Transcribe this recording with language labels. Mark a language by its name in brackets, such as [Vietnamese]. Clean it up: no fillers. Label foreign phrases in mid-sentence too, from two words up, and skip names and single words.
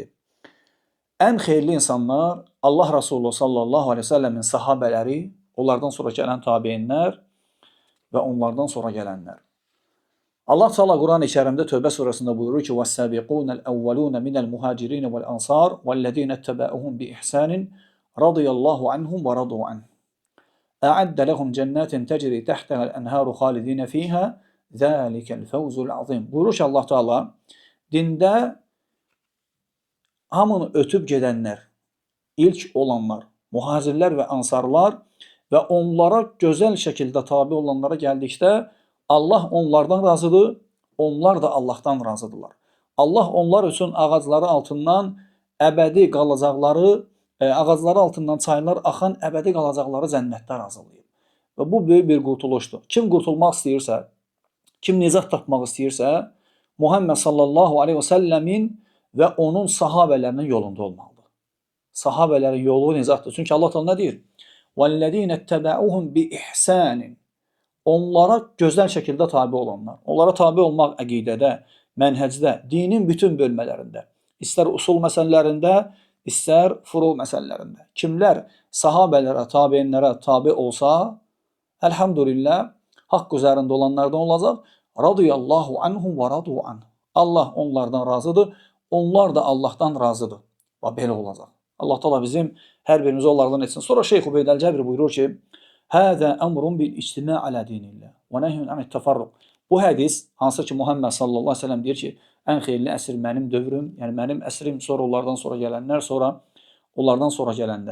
[Azerbaijani] Ən xeyirli insanlar Allah Resulü [Arabic] صلى الله عليه و سلم [Azerbaijani] sahabələri, onlardan sonra gələn tabeinlər və onlardan sonra gələnlər. Allah Teala Quran-ı Kərimdə Tövbə surəsində buyurur ki: [Arabic] "والسابقون الأولون من المهاجرين والأنصار والذين اتبعوهم بإحسان رضي الله عنهم و رضوا عن. أعد لهم جنات تجري تحتها الأنهار خالدين فيها ذلك الفوز العظيم." [Azerbaijani] Buyurur ki, Allah Teala dində hamını ötüb gedənlər, ilk olanlar, muhacirlər və ansarlar və onlara gözəl şəkildə tabi olanlara gəldikdə Allah onlardan razıdır, onlar da Allahdan razıdırlar. Allah onlar üçün ağacları altından əbədi qalacaqları, ağacları altından çaylar axan əbədi qalacaqları cənnətdə razılayıb. Və bu böyük bir qurtuluşdur. Kim qurtulmaq istəyirsə, kim nicat tapmaq istəyirsə, Muhammed [Arabic] صلى الله عليه و سلم [Azerbaijani] və onun sahabələrinin yolunda olmalıdır. Sahabələrin yolu nicatdır. Çünki Allah Teala nə deyir? [Arabic] وَالَّذ۪ينَ اتَّبَعُهُمْ بِإِحْسَانٍ. [Azerbaijani] Onlara gözəl şəkildə tabi olanlar. Onlara tabi olmaq əqidədə, mənhəcdə, dinin bütün bölmələrində, istər usul məsələlərində, istər furu məsələlərində. Kimlər sahabələrə, tabeinlərə tabi olsa, əlhamdülillah, haqq üzərində olanlardan olacaq. [Arabic] رضي الله عنهم و رضوا عن. [Azerbaijani] Allah onlardan razıdır, onlar da Allahdan razıdır. Və belə olacaq. Allah Teala bizim hər birimizi onlardan etsin. Sonra Şeyx Ubeyd Əl-Cəbri buyurur ki, [Arabic] هذا أمر بالاجتماع على دين الله و نهي عن التفرق. [Azerbaijani] Bu hədis, hansı ki Muhammed [Arabic] صلى الله عليه و سلم [Azerbaijani] deyir ki, ən xeyirli əsr mənim dövrüm, yəni mənim əsrim, sonra onlardan sonra gələnlər, sonra onlardan sonra gələnlər.